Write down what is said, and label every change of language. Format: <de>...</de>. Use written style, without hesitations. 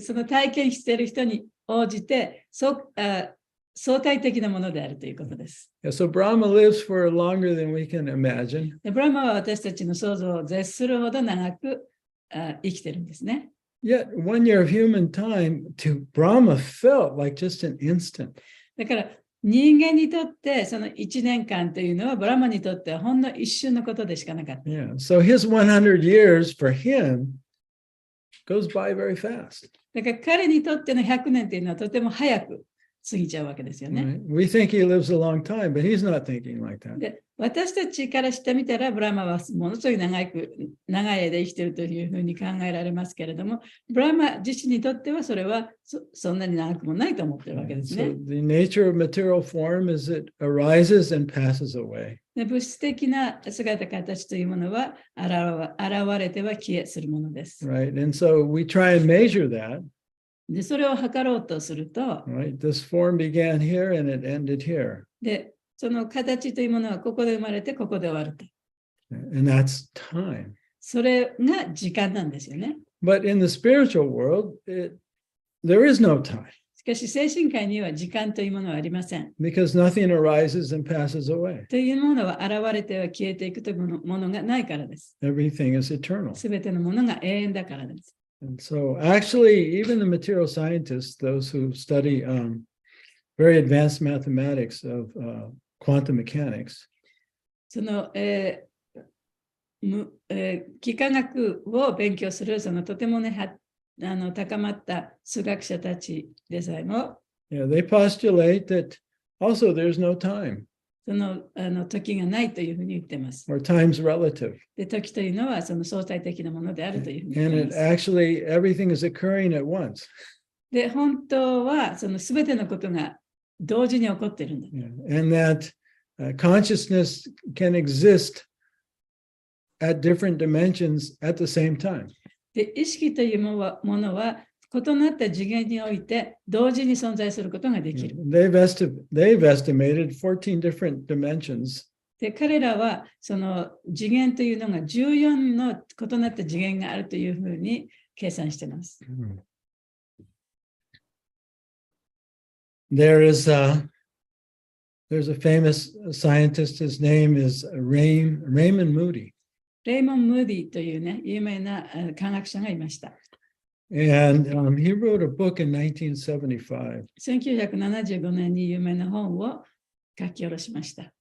<ja>その体験している人に応じて相対的なものであるということです。</ja> <en>Yeah, so Brahma lives for longer than we can imagine.</en> <ja>でブラマは私たちの想像を絶するほど長く生きてるんですね。</ja> <en>Yet 1 year of human time to Brahma felt like just an instant.</en> <ja>だから人間にとってその1年間というのはブラマにとってはほんの一瞬のことでしかなかった。</ja> <en>Yeah, so his 100 years for him goes by very fast.</en> <ja>だから彼にとっての100年というのはとても早く過ぎちゃうわけですよね。</ja> <en>Right? We think he lives a long time, but he's not thinking like that.</en> <ja>で私たちからしてみたらブラマはものすごい長い間生きているというふうに考えられますけれども、ブラマ自身にとってはそれはそんなに長くもないと思っているわけですね。</ja> <en>So the nature of material form is it arises and passes away.</en> <ja>で物質的な姿形というものは現れては消えするものです。</ja> <en>Right. And so we try and measure that.</en> <ja>でそれを測ろうとすると、</ja> <en>Right. This form began here and it ended here.</en> <ja>でその形というものはここで生まれてここで終わると。</ja> <en>And that's time.</en> <ja>それが時間なんですよね。</ja> <en>But in the spiritual world, there is no time</en> <ja>しかし精神界には時間というものはありません。</ja> <en>because nothing arises and passes away.</en> <ja>というものは現れては消えていくというものがないからです。</ja> <en>Everything is eternal.</en> <ja>すべてのものが永遠だからです。</ja> <en>And so actually, even the material scientists, those who study very advanced mathematics of quantum mechanics,</en> <ja>その、幾何学を勉強するそのとてもね高まった数学者たちでさえも、</ja> <en>they postulate that also there's no time</en> <ja>その時がないというふうに言ってます。</ja> <en>or time's relative.</en> <ja>で、時というのはその相対的なものであるというふうに言っ</ja> <en>And</en> <ja>て</ja> <en>it</en> <ja>ます。</ja> <en>actually, everything is occurring at once.</en> <ja>で、本当はそのすべてのことが同時に起こっているんだ。</ja> <en>And that consciousness can exist at different dimensions at the same time.</en> <ja>で、意識というものは異なった次元において同時に存在することができる。</ja> <en>They've estimated 14 different dimensions.</en> <ja>で、彼らはその次元というのが14の異なった次元があるというふうに計算しています。</ja> <en>There's a famous scientist, his name is Raymond Moody.</en> <ja>レイモン・ムーディというね、有名な科学者がいました。</ja> <en>And he wrote a book in 1975.</en> <ja>1975年に有名な本を書き下ろしました。</ja>